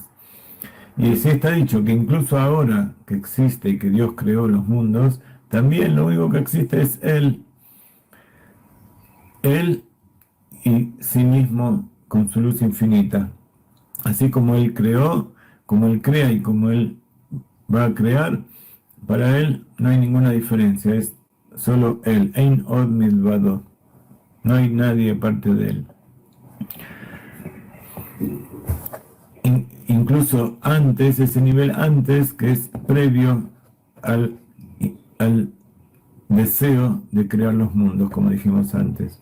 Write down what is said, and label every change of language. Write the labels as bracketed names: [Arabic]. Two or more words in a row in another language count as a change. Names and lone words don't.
[Spanish] Y sí está dicho que incluso ahora que existe y que Dios creó los mundos, también lo único que existe es Él y sí mismo con su luz infinita. Así como Él creó, como Él crea y como Él va a crear, para Él no hay ninguna diferencia, es solo Él. [Hebrew] אין עוד מלבדו. [Spanish] No hay nadie aparte de Él. Incluso antes, ese nivel antes, que es previo al deseo de crear los mundos, como dijimos antes.